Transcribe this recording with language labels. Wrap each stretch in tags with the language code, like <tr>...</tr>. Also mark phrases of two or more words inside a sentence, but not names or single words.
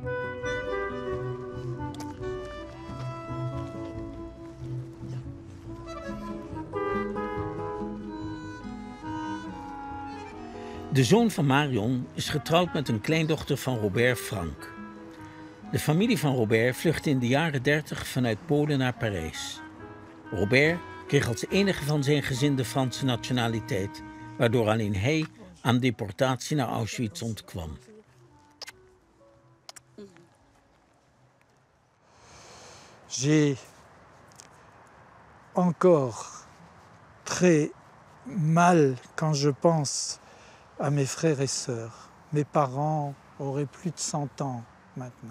<nl>De zoon van Marion is getrouwd met een kleindochter van Robert Frank. De familie van Robert vluchtte in de jaren 30 vanuit Polen naar Parijs. Robert kreeg als enige van zijn gezin de Franse nationaliteit, waardoor alleen hij aan deportatie naar Auschwitz ontkwam.</nl> <fr>J'ai encore très mal quand je pense à mes frères et sœurs. Mes parents auraient plus de 100 ans maintenant.</fr>